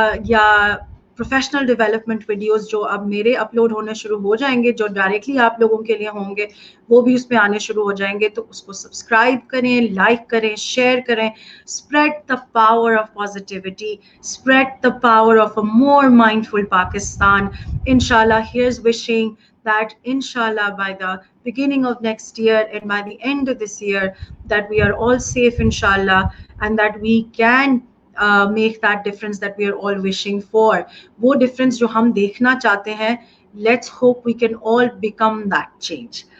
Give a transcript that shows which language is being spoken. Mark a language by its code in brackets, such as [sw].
[ur] یا professional development videos جو اب میرے اپلوڈ ہونے شروع ہو جائیں گے, جو ڈائریکٹلی آپ لوگوں کے لیے ہوں گے, وہ بھی اس پہ آنے شروع ہو جائیں گے. تو اس کو سبسکرائب کریں, لائک کریں, شیئر کریں. [en] Spread the power of positivity, spread the power of a more mindful Pakistan. انشاءاللہ, here's wishing that inshallah by the beginning of next year and by the end of this year that we are all safe inshallah, and that we can make that difference that we are all wishing for. [ur] وہ difference جو ہم دیکھنا چاہتے ہیں, [en] let's hope we can all become that change.